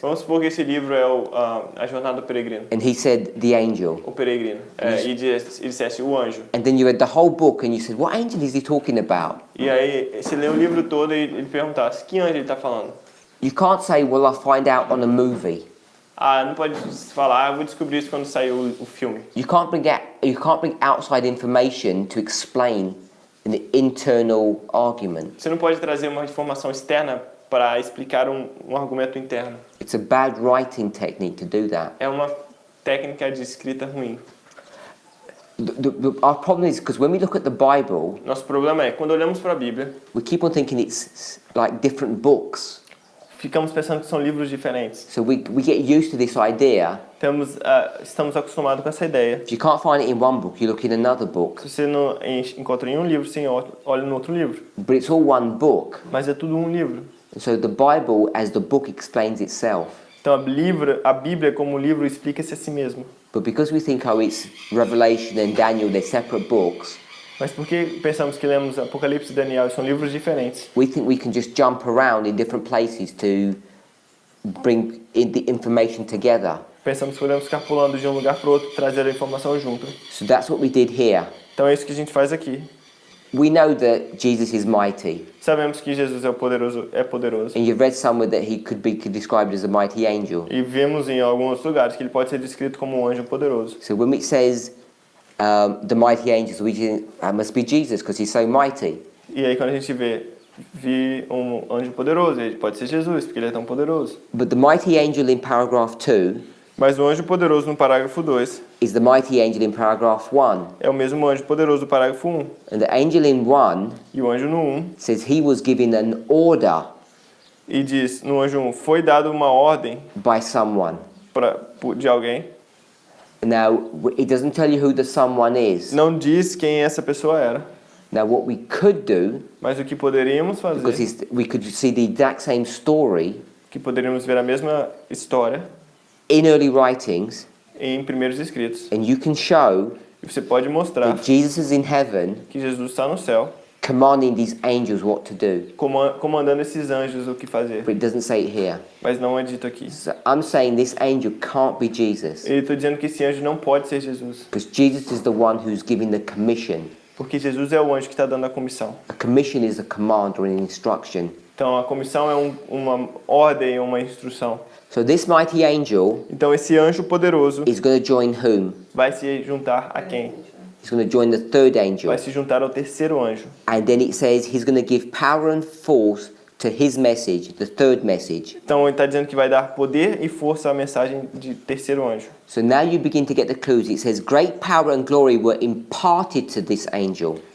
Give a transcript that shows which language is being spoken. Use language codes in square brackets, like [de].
[pt] Vamos supor que esse livro é a Jornada do Peregrino. [en] and he said the angel, [pt] O peregrino. E dissesse o anjo. [en] and then you read the whole book and you said, what angel is he talking about? [pt] E aí, você lê o livro todo e ele perguntasse, que anjo ele está falando? [en] You can't say, well, I'll find out on a movie. [pt] Não pode falar, eu vou descobrir isso quando sair o filme. [en] You can't bring outside information to explain an internal argument. [pt] Você não pode trazer uma informação externa para explicar um argumento interno. [en] It's a bad writing technique to do that. [pt] É uma técnica de escrita ruim. [en] Our problem is because when we look at the Bible, [pt] Nosso problema é, quando olhamos para a Bíblia, [en] we keep on thinking it's like different books. [pt] ficamos pensando que são livros diferentes. [en] So we get used to this idea. [pt] Estamos acostumados com essa ideia. [en] If you can't find it in one book, you look in another book. [pt] Se você não encontra em um livro, você olha no outro livro. [en] But it's all one book. [pt] Mas é tudo um livro. [en] And so the Bible, as the book, explains itself. [pt] Então a Bíblia como livro explica-se a si mesmo. [en] But because we think, oh, it's Revelation and Daniel, they're separate books, [pt] Mas porque pensamos que lemos Apocalipse e Daniel são livros diferentes, [en] we think we can just jump around in different places to bring the information together. [pt] pensamos que podemos ficar pulando de um lugar para o outro e trazer a informação junto. [en] So that's what we did here. [pt] Então é isso que a gente faz aqui. [en] We know that Jesus is mighty, [pt] Sabemos que Jesus é poderoso. [en] and you've read somewhere that he could be described as a mighty angel. [pt] E vemos em alguns lugares que ele pode ser descrito como um anjo poderoso. [en] So when it says the mighty angels, we think that must be Jesus because he's so mighty. [pt] E aí quando a gente vi um anjo poderoso, ele pode ser Jesus, porque ele é tão poderoso. [en] But the mighty angel in paragraph 2 [pt] Mas o anjo poderoso no parágrafo 2 [en] is the mighty angel in paragraph 1. [pt] é o mesmo anjo poderoso do parágrafo 1. [en] And the angel in 1 [pt] E o anjo no 1 [en] says he was given an order [pt] e diz, no anjo 1, foi dado uma ordem [en] by someone. [pt] de alguém. [en] Now, it doesn't tell you who the someone is. [pt] Não diz quem essa pessoa era. [en] Now, what we could do, [pt] Mas o que poderíamos [en] because [pt] fazer, [en] we could see the exact same story [pt] que poderíamos ver a mesma história [en] in early writings, [pt] em primeiros escritos. [en] and you can show [pt] E você pode mostrar [en] that Jesus is in heaven [pt] que Jesus está no céu, [en] commanding these angels what to do. [pt] comandando esses anjos o que fazer. [en] But it doesn't say it here. [pt] Mas não é dito aqui. [en] So I'm saying this angel can't be Jesus, [pt] Ele está dizendo que esse anjo não pode ser Jesus. [en] because Jesus is the one who's giving the commission. [pt] Porque Jesus é o anjo que está dando a comissão. [en] A commission is a command or an instruction. [pt] Então a comissão é uma ordem, uma instrução. [en] So this mighty angel [pt] Então esse anjo poderoso [en] is going to join whom? [pt] vai se juntar a quem? [en] He's going to join the third angel. [pt] Vai se juntar ao terceiro anjo. [en] And then it says he's going to give power and force to his message, the third message. [pt] Então ele está dizendo que vai dar poder e força à mensagem de terceiro anjo. [en] So now you begin to get the clues. It says great power and glory were imparted to this angel.